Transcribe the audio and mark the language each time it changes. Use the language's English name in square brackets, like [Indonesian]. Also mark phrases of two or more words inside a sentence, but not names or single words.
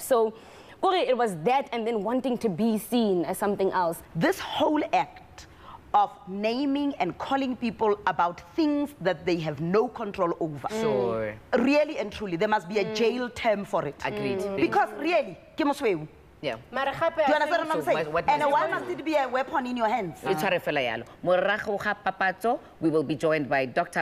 [English] So it was that and then wanting to be seen as something else. This whole act of naming and calling people about things that they have no control over. Sure. Really and truly, there must be a jail term for it. Agreed. Because really, [Tswana] ke mosweu. [English] Yeah. [Tswana] Mara gape, [English] Do you I understand think- what I'm saying? So what And must why you must it be a weapon in your hands? [Tswana] It's fela yalo. Morago ga papatso, [English] we will be joined by Dr.